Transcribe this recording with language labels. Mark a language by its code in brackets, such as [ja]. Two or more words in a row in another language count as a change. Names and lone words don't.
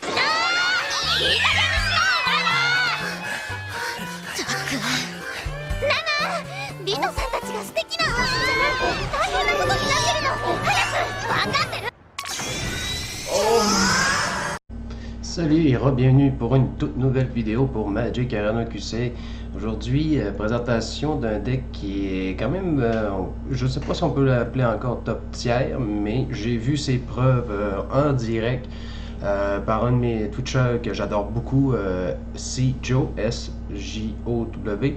[ja] リトさんたちが素敵な話じゃない大変なことになってるの。早く分かってる。 [fr] Salut et bienvenue pour une toute nouvelle vidéo pour Magic Arena QC. Aujourd'hui, présentation d'un deck qui est quand même, je ne sais pas si on peut l'appeler encore [en] top tier, [fr] mais j'ai vu ses preuves en direct par un de mes Twitchers que j'adore beaucoup, Joe, S-J-O-W.